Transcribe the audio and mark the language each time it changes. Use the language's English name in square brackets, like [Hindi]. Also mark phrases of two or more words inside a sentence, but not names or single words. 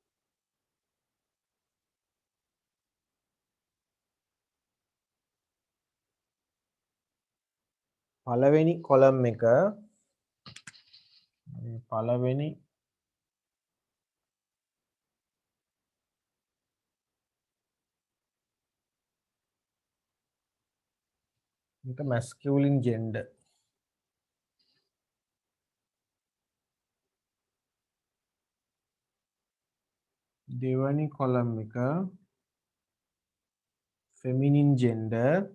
[Sinhala] පළවෙනි කොලම් එක පළවෙනි මේක [English] masculine gender [Sinhala] දෙවැනි කොලම් එක [English] feminine gender